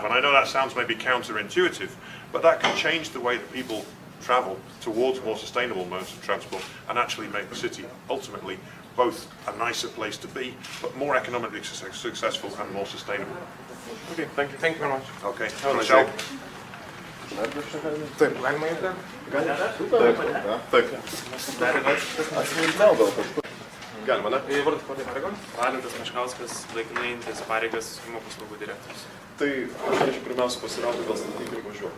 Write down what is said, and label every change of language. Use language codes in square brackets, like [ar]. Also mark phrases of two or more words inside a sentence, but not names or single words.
[en] And I know that sounds maybe counterintuitive, but that can change the way that people travel towards more sustainable modes of transport and actually make the city ultimately both a nicer place to be, but more economically successful and more sustainable. Okay, thank you very much. Okay. [lt] Taip. Galima ir dar? Galima, ne? Valentas Meškauskas, laikinai einantis pareigas susisiekimo paslaugų direktorius. Tai aš norėčiau pirmiausia pasirauti dėl statybų ir važiuoti.